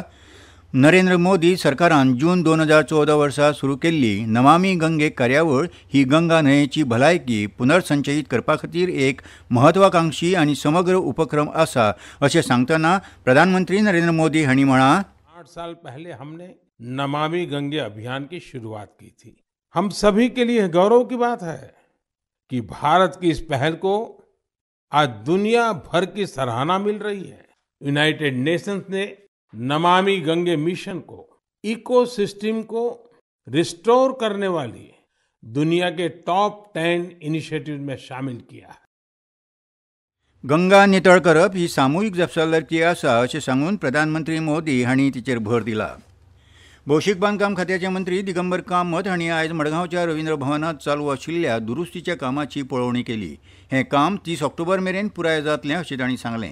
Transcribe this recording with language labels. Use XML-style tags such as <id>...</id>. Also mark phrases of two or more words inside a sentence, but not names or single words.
<kok>नरेंद्र मोदी सरकारान जून 2014 वर्सा सुरू केल्ली नमामी गंगे कार्यावळ ही गंगा न्हंयेची भलायकी पुनर्संचयीत करपा खातीर एक म्हत्वाकांक्षी आणि समग्र उपक्रम आसा अशें सांगतना प्रधानमंत्री नरेंद्र मोदी हांणी म्हळां,</kok> <hi>8 साल पहले हमने नमामि गंगे अभियान की शुरुआत की थी. हम सभी के लिए गौरव की बात है कि भारत की इस पहल को आज दुनिया भर की सराहना मिल रही है. यूनाइटेड नेशंस ने नमामि गंगे मिशन को इकोसिस्टम को रिस्टोर करने वाली दुनिया के टॉप 10 इनिशिएटिव्स में शामिल किया है.</hi> <kok>गंगा नितळ करप ही सामुहीक जबाबदारी आसा अशें सांगून प्रधानमंत्री मोदी हांणी तिचेर भर दिला. भौशीक बांदकाम खात्याचे मंत्री दिगंबर कामत हांणी आयज मडगांवच्या रवींद्र भवनात चालू आशिल्ल्या दुरुस्तीच्या कामाची पळोवणी केली. हें काम 30 ऑक्टोबर मेरेन पुराय जातलें अशें तांणी सांगलें.</kok>